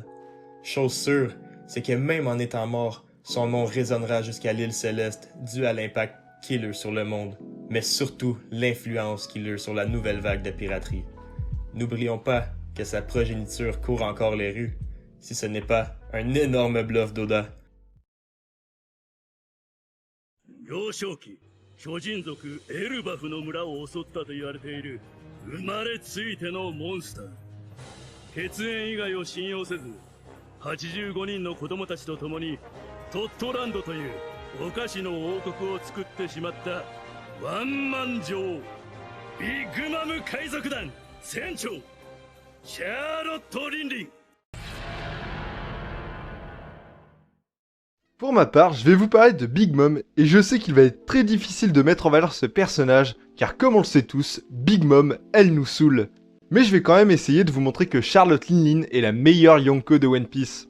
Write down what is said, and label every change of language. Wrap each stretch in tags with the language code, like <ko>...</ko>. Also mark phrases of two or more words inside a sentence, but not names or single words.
<fr>Chose sûre, c'est que même en étant mort, son nom résonnera jusqu'à l'île Céleste dû à l'impact qu'il eut sur le monde, mais surtout l'influence qu'il eut sur la nouvelle vague de piraterie. N'oublions pas que sa progéniture court encore les rues, si ce n'est pas un énorme bluff d'Oda.</fr> <ja>幼少期、巨人族エルバフの村を襲ったと言われている生まれついてのモンスター。血縁以外を信用せず、85人の子供たちと共にトットランドというお菓子の王国を作ってしまったワンマン女王、ビッグマム海賊団船長、シャーロット・リンリン。</ja> <fr>Pour ma part, je vais vous parler de Big Mom, et je sais qu'il va être très difficile de mettre en valeur ce personnage, car comme on le sait tous, Big Mom, elle nous saoule. Mais je vais quand même essayer de vous montrer que Charlotte Linlin est la meilleure Yonko de One Piece.</fr>